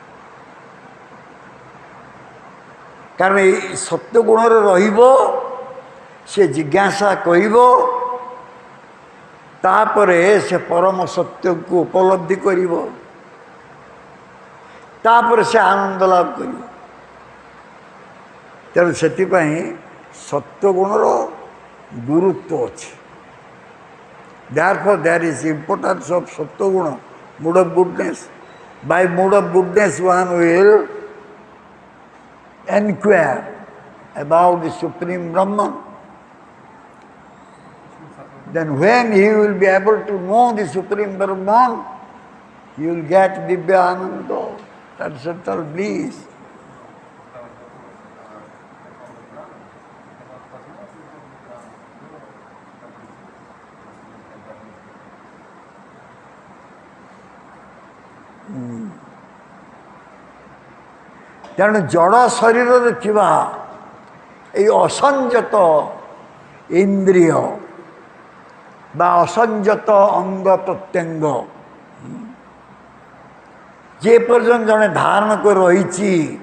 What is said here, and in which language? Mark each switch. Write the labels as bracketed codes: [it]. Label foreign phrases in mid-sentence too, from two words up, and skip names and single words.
[or] କାରଣ ଏଇ ସତ୍ୱଗୁଣରେ ରହିବ, ସେ ଜିଜ୍ଞାସା କହିବ, ତାପରେ ସେ ପରମ ସତ୍ୟକୁ ଉପଲବ୍ଧି କରିବ, ତାପରେ ସେ ଆନନ୍ଦ ଲାଭ କରିବ। ତେଣୁ ସେଥିପାଇଁ ସତ୍ୱଗୁଣର ଗୁରୁତ୍ୱ ଅଛି। [en] Therefore, there is importance of Sattva-guna, mood of goodness. By mood of goodness, one will inquire about the Supreme Brahman. Then when he will be able to know the Supreme Brahman, he will get [sa] Divya Ananda, [en] transcendental bliss. [or] ତେଣୁ ଜଡ଼ ଶରୀରରେ ଥିବା ଏଇ ଅସଂଯତ ଇନ୍ଦ୍ରିୟ ବା ଅସଂଯତ ଅଙ୍ଗ ପ୍ରତ୍ୟଙ୍ଗ ଯେ ପର୍ଯ୍ୟନ୍ତ ଜଣେ ଧାରଣ କରି ରହିଛି,